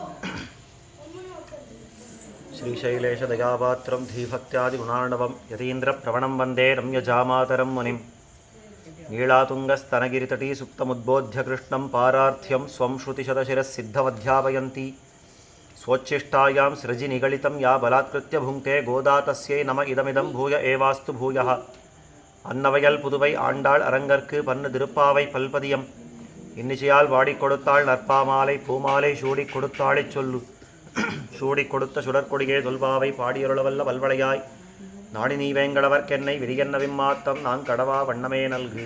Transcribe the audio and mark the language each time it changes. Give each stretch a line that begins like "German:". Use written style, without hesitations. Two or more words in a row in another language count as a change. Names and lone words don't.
Sanskrit: श्रीशैलेशदयापात्रं धीभक्त्यादिगुणार्णवं यतीन्द्रप्रवणं वन्दे रम्यजामातरं मुनिं नीलातुङ्गस्तनगिरितटी सुप्तमुद्बोध्य कृष्णं पारार्थ्यं स्वं श्रुतिशतशिरःसिद्धमध्यापयन्ती स्वोच्छिष्टायां सृजि निगलितं या बलात्कृत्य भुङ्क्ते गोदा तस्यै नम इदमिदं भूय एवास्तु भूयः।
Tamil: அன்னவையல் புதுவை ஆண்டாள் அரங்கற்கு பன்னு திருப்பாவை பல்பதியம் இன்னிசையால் வாடிக் கொடுத்தாள் நற்பாமாலை பூமாலை சூடிக் கொடுத்தாளைச் சொல்லு சூடிக் கொடுத்த சுடற்கொடியே தொல்பாவை பாடியருளவல்ல வல்வளையாய் நாடி நீ வேங்கடவர்க்கென்னை விரியன்ன விம்மாத்தம் நான் கடவா வண்ணமே நல்கு.